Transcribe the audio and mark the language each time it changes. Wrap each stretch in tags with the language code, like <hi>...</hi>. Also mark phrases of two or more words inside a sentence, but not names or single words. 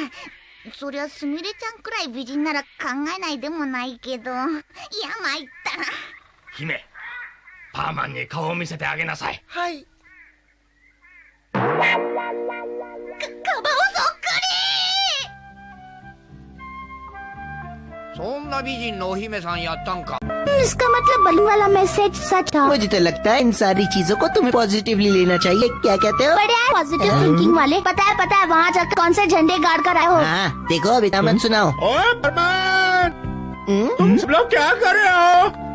<ja>そりゃすみれちゃんくらい美人なら考えないでもないけど。いや、参ったな。姫、パーマンに顔を見せてあげなさい。はい。カバオそっくそんな美人のお姫さんやったんか。</ja> <hi>इसका मतलब बलू वाला मैसेज सच था। मुझे तो लगता है इन सारी चीजों को तुम्हें पॉजिटिवली लेना चाहिए। क्या कहते हो? बड़े</hi> <en>positive thinking</en> <hi>वाले। पता है वहाँ जाकर कौन से झंडे गाड़ कर आए हो। हाँ देखो, अभी मत सुनाओ। ओए परमान, तुम सब लोग क्या कर रहे हो?</hi>